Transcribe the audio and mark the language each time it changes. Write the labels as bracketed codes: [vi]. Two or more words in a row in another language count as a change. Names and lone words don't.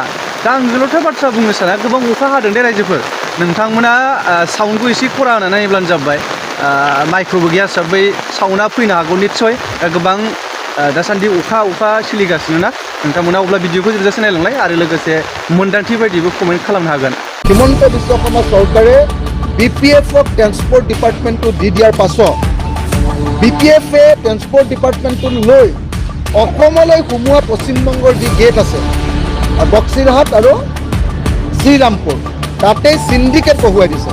[brx] दा आं गोलावथार बाथ्रा बुंनो साना, गोबां अखा हादों दे रायजोफोर, नोंथांमोना साउन्डखौ एसे खरा होनानै नायब्लानो जाबाय। माइक्र'बो गैया हिसाबै साउन्डआ फैनो हागौ निस्सय। गोबां दासान्दि अखा सोलिगासिनो ना, नोंथांमोना अब्ला भिडिअखौ जोबजासे नायलांलाय आरो लोगोसे मोन्दांथि बायदिबो कमेन्ट खालामनो हागोन। [as] হিমন্ত বিশ্ব শৰ্মা চৰকাৰে BPFক [en] transport department [as] দি দিয়াৰ পাছত BPFA [en] transport department [as] লৈ অসমলৈ সোমোৱা পশ্চিমবংগৰ যি গেট আছে বক্সিৰহাট আৰু শ্ৰীৰামপুৰ তাতে সিন্ডিকেট বহুৱাই দিছে।